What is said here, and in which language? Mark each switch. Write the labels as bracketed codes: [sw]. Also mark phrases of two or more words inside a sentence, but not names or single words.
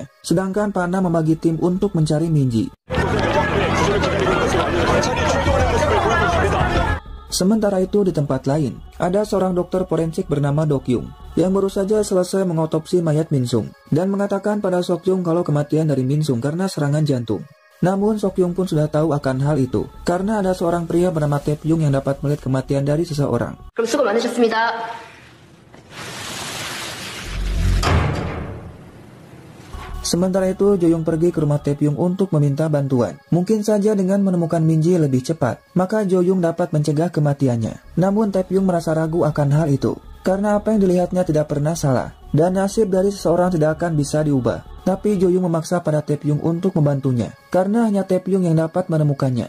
[id] Sedangkan Pak Na membagi tim untuk mencari Min-ji. Sementara itu di tempat lain, ada seorang dokter forensik bernama Do-kyung yang baru saja selesai mengotopsi mayat Min-sung dan mengatakan pada Sok-yung kalau kematian dari Min-sung karena serangan jantung. Namun Sok-yung pun sudah tahu akan hal itu karena ada seorang pria bernama Tae-pyung yang dapat melihat kematian dari seseorang. [ko] 그럼 수고 많으셨습니다. [id] Sementara itu, Jo Young pergi ke rumah Tae-pyung untuk meminta bantuan. Mungkin saja dengan menemukan Min-ji lebih cepat, maka Jo Young dapat mencegah kematiannya. Namun Tae-pyung merasa ragu akan hal itu, karena apa yang dilihatnya tidak pernah salah, dan nasib dari seseorang tidak akan bisa diubah. Tapi Jo Young memaksa pada Tae-pyung untuk membantunya, karena hanya Tae-pyung yang dapat menemukannya.